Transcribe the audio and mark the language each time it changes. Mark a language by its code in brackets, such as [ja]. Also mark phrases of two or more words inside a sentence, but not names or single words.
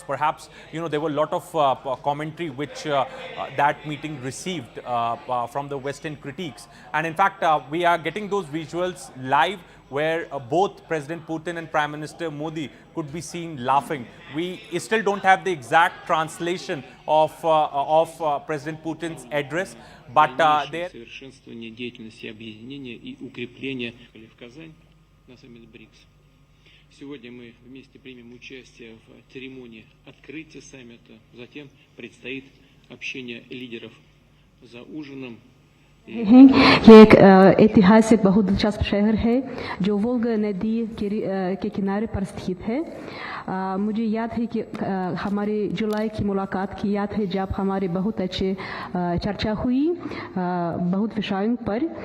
[en] Perhaps, there were a lot of commentary which that meeting received from the Western critiques. And in fact, we are getting those visuals live where both President Putin and Prime Minister Modi could be seen laughing. We still don't have the exact translation of President Putin's address, but there. [ru] Совершенствование деятельности объединения и укрепления в Казань на саммит БРИКС. Сегодня мы вместе примем участие в церемонии открытия саммита. Затем предстоит общение лидеров за ужином. [hi] ये एक ऐतिहासिक बहुत दिलचस्प शहर है जो वोल्गा नदी के किनारे पर स्थित है। मुझे याद है कि हमारे जुलाई की मुलाकात की याद है जब हमारे बहुत अच्छे चर्चा हुई बहुत विषयों पर।